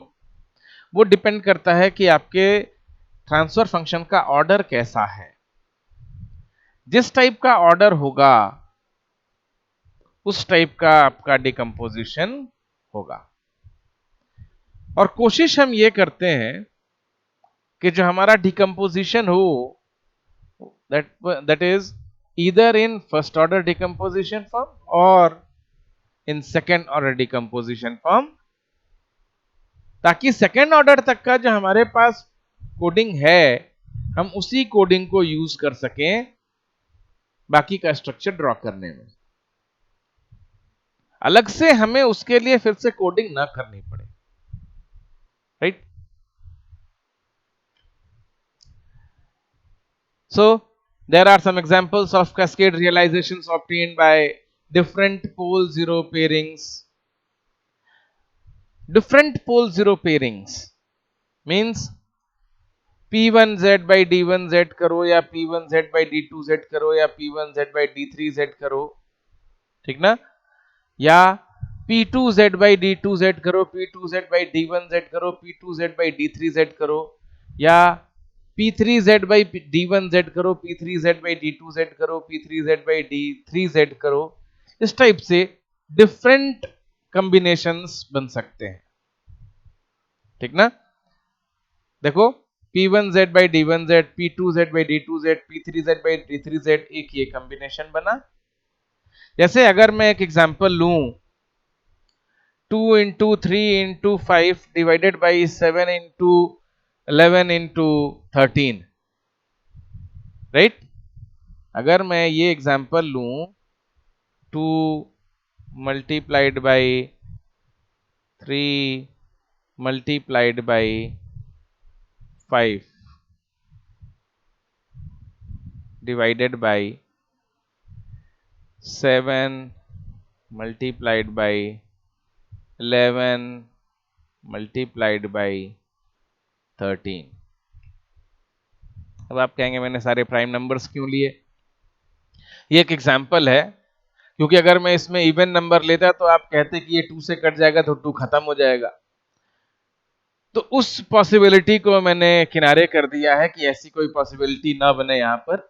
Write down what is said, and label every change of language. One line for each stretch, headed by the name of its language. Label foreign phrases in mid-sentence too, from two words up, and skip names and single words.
Hindi: वो डिपेंड करता है कि आपके
English: transfer function
Hindi: का ऑर्डर कैसा है। जिस टाइप का ऑर्डर होगा उस टाइप का आपका डिकम्पोजिशन होगा। और कोशिश हम ये करते हैं कि जो हमारा डिकम्पोजिशन हो,
English: that is either in first order decomposition form or in second order decomposition form,
Hindi: ताकि
English: second order
Hindi: तक का जो हमारे पास कोडिंग है हम उसी कोडिंग को यूज कर सकें बाकी का
English: structure draw
Hindi: करने में, अलग से हमें उसके लिए फिर से कोडिंग ना करनी पड़े, राइट?
English: So there are some examples of cascade realizations obtained by different pole zero pairings. Different pole zero pairings means p1z by d1z
Hindi: करो या
English: p1z by d2z
Hindi: करो या
English: p1z by d3z
Hindi: करो, ठीक ना?
English: या p2z by d2z करो, p2z by d1z करो, p2z by d3z
Hindi: करो, या
English: p3z by d1z करो, p3z by d2z करो, p3z by d3z करो।
Hindi: इस टाइप से
English: different combinations
Hindi: बन सकते हैं, ठीक ना?
English: देखो p1z by d1z, p2z by d2z, p3z by d3z,
Hindi: एक ये कॉम्बिनेशन बना। जैसे अगर मैं एक एग्जांपल लूं
English: 2 into 3 into 5 divided by 7 into 11 into 13,
Hindi: राइट? अगर मैं ये एग्जांपल लूं
English: 2 multiplied by 3 multiplied by 5 divided by 7 multiplied by 11 multiplied by 13।
Hindi: अब आप कहेंगे मैंने सारे
English: prime numbers
Hindi: क्यों लिए? ये एक एग्जांपल है, क्योंकि अगर मैं इसमें
English: even number
Hindi: लेता तो आप कहते कि ये 2 से कट जाएगा तो 2 खत्म हो जाएगा। तो उस पॉसिबिलिटी को मैंने किनारे कर दिया है कि ऐसी कोई पॉसिबिलिटी ना बने यहाँ पर।